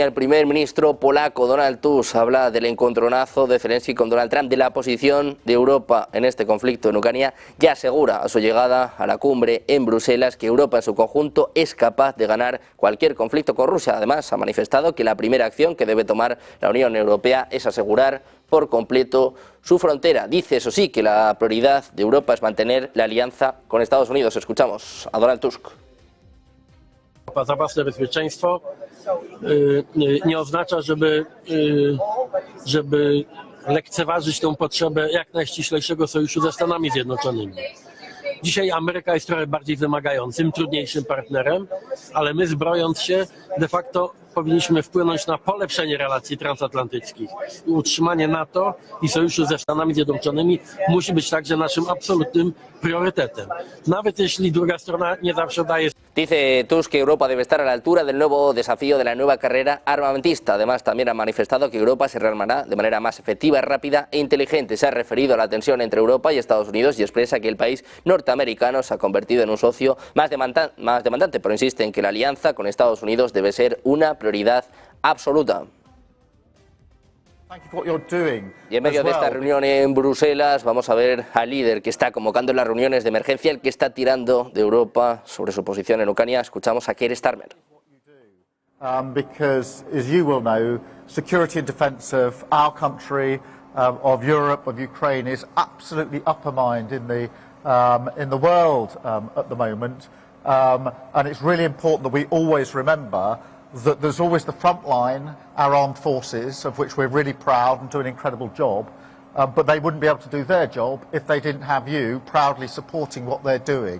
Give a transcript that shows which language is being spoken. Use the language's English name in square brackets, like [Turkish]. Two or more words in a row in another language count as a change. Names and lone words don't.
[Spanish] El primer ministro polaco Donald Tusk habla del encontronazo de Zelensky con Donald Trump, de la posición de Europa en este conflicto en Ucrania, y asegura a su llegada a la cumbre en Bruselas que Europa en su conjunto es capaz de ganar cualquier conflicto con Rusia. Además, ha manifestado que la primera acción que debe tomar la Unión Europea es asegurar por completo su frontera. Dice, eso sí, que la prioridad de Europa es mantener la alianza con Estados Unidos. Escuchamos a Donald Tusk. [Polish] Za własne bezpieczeństwo nie oznacza, żeby lekceważyć tę potrzebę jak najściślejszego sojuszu ze Stanami Zjednoczonymi. Dzisiaj Ameryka jest trochę bardziej wymagającym, trudniejszym partnerem, ale my, zbrojąc się, de facto powinniśmy wpłynąć na polepszenie relacji transatlantyckich. Utrzymanie NATO i sojuszu ze Stanami Zjednoczonymi musi być także naszym absolutnym priorytetem. Nawet jeśli druga strona nie zawsze daje. [Spanish] Dice Tusk que Europa debe estar a la altura del nuevo desafío de la nueva carrera armamentista. Además, también ha manifestado que Europa se rearmará de manera más efectiva, rápida e inteligente. Se ha referido a la tensión entre Europa y Estados Unidos y expresa que el país norteamericano se ha convertido en un socio más demandante, pero insiste en que la alianza con Estados Unidos debe ser una prioridad absoluta. Y en medio de esta reunión en Bruselas vamos a ver al líder que está convocando las reuniones de emergencia, el que está tirando de Europa sobre su posición en Ucrania. Escuchamos a Keir Starmer. [English] Because, as you will know, security and defence of our country, of Europe, of Ukraine is absolutely upper mind in the world at the moment. And it's really important that we always remember that there's always the front line, our armed forces, of which we're really proud and do an incredible job, but they wouldn't be able to do their job if they didn't have you proudly supporting what they're doing.